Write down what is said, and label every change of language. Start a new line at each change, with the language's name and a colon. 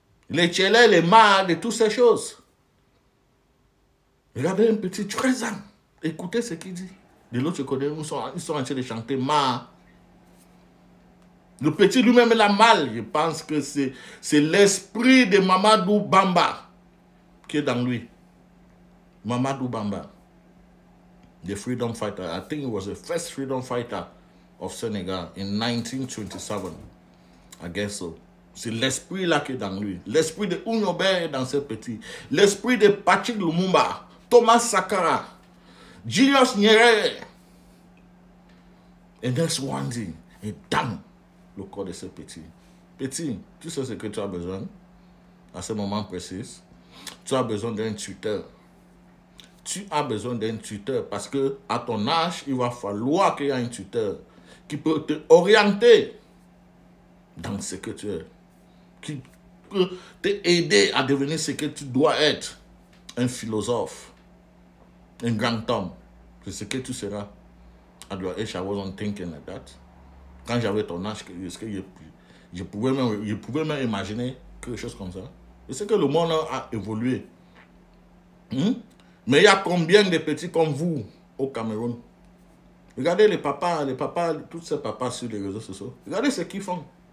French: Les tchélés, les mâts, et toutes ces choses. Regardez un petit 13 ans. Écoutez ce qu'il dit. De l'autre côté, ils sont en train de chanter ma. Le petit lui-même, il a mal. Je pense que c'est l'esprit de Mamadou Bamba qui est dans lui.
English: Mamadou Bamba. The freedom fighter. I think he was the first freedom fighter of Senegal in 1927. I guess so.
French: C'est l'esprit là qui est dans lui. L'esprit de Ounobé est dans ce petit. L'esprit de Patrick Lumumba, Thomas Sankara, Julius Nyerere. Et
English: that's one thing.
French: Et dans le corps de ce petit. Petit, tu sais ce que tu as besoin à ce moment précis. Tu as besoin d'un tuteur. Tu as besoin d'un tuteur parce que à ton âge, il va falloir qu'il y ait un tuteur qui peut te orienter dans ce que tu es, qui peut t'aider à devenir ce que tu dois être, un philosophe, un grand homme. C'est ce que tu seras.
English: At your age, I wasn't thinking like that.
French: Quand j'avais ton âge, est-ce que je pouvais même imaginer quelque chose comme ça. Et c'est que le monde a évolué. Mais il y a combien de petits comme vous au Cameroun? Regardez les papas, tous ces papas sur les réseaux sociaux. Regardez ce qu'ils font.